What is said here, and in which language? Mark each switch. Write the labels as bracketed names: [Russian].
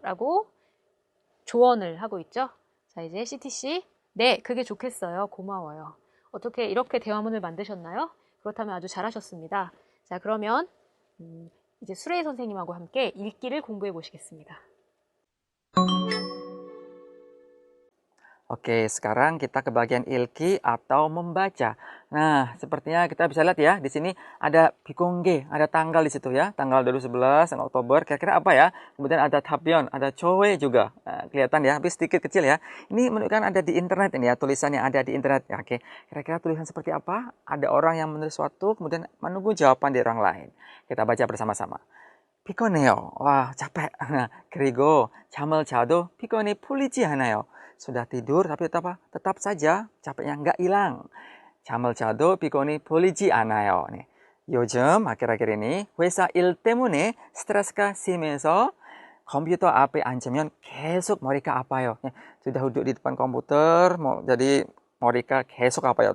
[Korean] 라고 조언을 하고 있죠. 자, 이제 시티 씨, 네, 그게 좋겠어요. 고마워요. 어떻게 이렇게 대화문을 만드셨나요? 그렇다면 아주 잘하셨습니다. 자, 그러면 이제 수레이 선생님하고 함께 읽기를 공부해 보시겠습니다. [Indonesian] Oke, sekarang kita ke bagian ilki atau membaca. Nah, sepertinya kita bisa lihat ya, di sini ada bikongge, ada tanggal di situ ya, tanggal 2011, tanggal Oktober, kira-kira apa ya? Kemudian ada tabyon, ada cowe juga, kelihatan ya, tapi sedikit kecil ya. Ini menunjukkan ada di internet ini ya, tulisan yang ada di internet ya. Oke, kira-kira tulisan seperti apa? Ada orang yang menulis suatu, kemudian menunggu jawaban dari orang lain. Kita baca bersama-sama. [Korean] 피곤해요. 와, [Indonesian] capek. [Korean] Nah, 그리고 잠을 자도 피곤이 풀리지 않아요. [Indonesian] Sudah tidur tapi tetap saja capeknya nggak hilang. [Korean] 잠을 자도 피곤이 풀리지 않아요. 네. 요즘 [Indonesian] 아khir-akhir ini [Korean] 회사 일 때문에 스트레스가 심해서 컴퓨터 앞에 앉으면 계속 머리가 아파요. [Indonesian] Sudah duduk di depan komputer, jadi [Korean] 머리가 계속 아파요.